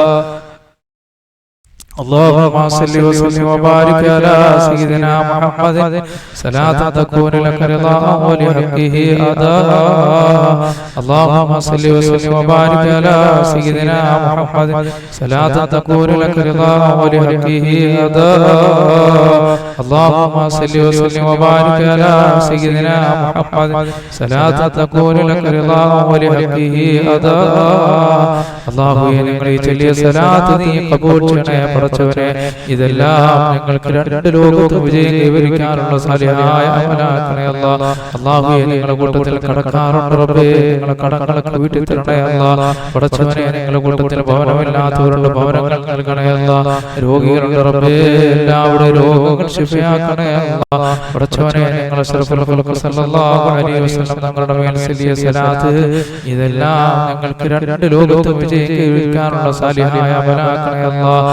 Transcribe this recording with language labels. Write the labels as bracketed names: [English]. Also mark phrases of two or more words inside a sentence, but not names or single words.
[Arabic] اللهم صل وسلم وبارك على سيدنا محمد صلاة تكون لك رضاء ولحقه أداء اللهم صل وسلم وبارك على سيدنا محمد صلاة تكون لك رضاء ولحقه أداء اللهم صل وسلم وبارك على سيدنا محمد صلاة تكون لك رضاء ولحقه أداء [Malayalam] അല്ലാഹു ഞങ്ങളെ ഈ ചൊല്ലിയ സലാത്ത് നീ ഖബൂൽ ചെയ്യണേ പടച്ചവനെ ഇതെല്ലാം ഞങ്ങൾക്ക് രണ്ട് ലോകത്തും വിജയം കൈവരിക്കാനുള്ള സാലിഹായ അമലാക്കണേ അല്ലാഹ് അല്ലാഹു ഞങ്ങളുടെ കൂട്ടത്തിൽ കടക്കാറുണ്ട് റബ്ബേ ഞങ്ങളുടെ കടങ്ങളൊക്കെ വീട്ടിൽ തരണേ അല്ലാഹ് പടച്ചവനെ ഞങ്ങളുടെ കൂട്ടത്തിൽ ഭവനമില്ലാത്തവരുണ്ട് ഭവനങ്ങൾ നൽകണേ അല്ലാഹ് രോഗികളുണ്ട് റബ്ബേ എല്ലാവരുടെ രോഗങ്ങൾ ശിഫയാക്കണേ അല്ലാഹ് പടച്ചവനെ ഞങ്ങളെ [Arabic] أشرف الخلق صلى الله عليه وسلم [Malayalam] തങ്ങളുടെ മേൽ ചൊല്ലിയ സലാത്ത് ഇതെല്ലാം ഞങ്ങൾക്ക് രണ്ട് ലോകത്തും വിജയിക്കാനുള്ള സാലിഹായ അമലാക്കണേ അല്ലാഹ്.